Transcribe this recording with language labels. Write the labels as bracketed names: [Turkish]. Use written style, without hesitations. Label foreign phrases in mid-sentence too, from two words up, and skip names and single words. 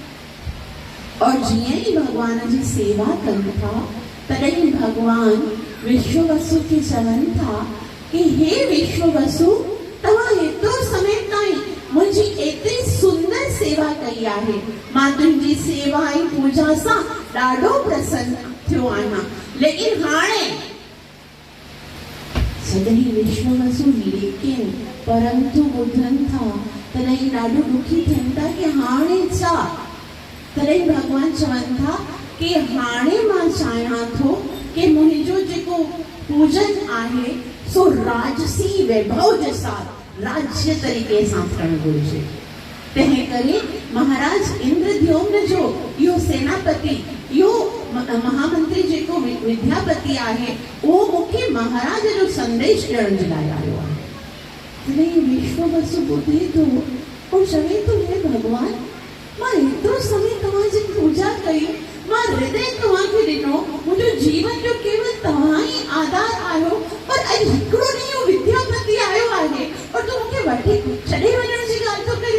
[Sindhi] और जीअं ई भगवान जी सेवा कनि था तॾहिं भगवान विश्व वसु खे चवनि था कि हे विश्व वसु, तव्हां हेतिरो समय ताईं मुंहिंजी एतिरी सुंदर सेवा कई आहे, मां तुंहिंजी सेवा ऐं पूजा सां ॾाढो प्रसन्न थियो आहियां, लेकिन हाणे जॾहिं विश्व वसु लेकिन परंतु ॿुधनि था तॾहिं ॾाढो दुखी थियनि था कि हाणे छा। तॾहिं भगवान चवनि था कि हाणे मां चाहियां थो कि मुंहिंजो जेको पूजन आहे सो राजसी वैभव जे साथ राज्य तरीक़े सां थियणु घुरिजे। तंहिं करे महाराज इंद्रद्युम्न जो इहो सेनापति, इहो महामंत्री जेको विद्यापति आहे उहो मूंखे महाराज जो संदेश ॾियण जे लाइ आयो आहे। तॾहिं विश्व वसु ॿुधे थो और चवे थो हे भगवान, मां एतिरो समय तव्हांजी पूजा कई, मां हृदय तव्हांखे ॾिनो, मुंहिंजो जीवन जो केवल तव्हां ई आधार आहियो, पर अॼु हिकिड़ो ॾींहुं विद्यापति आयो आहे और तूं मूंखे वठी छॾे वञण जी ॻाल्हि थो करी।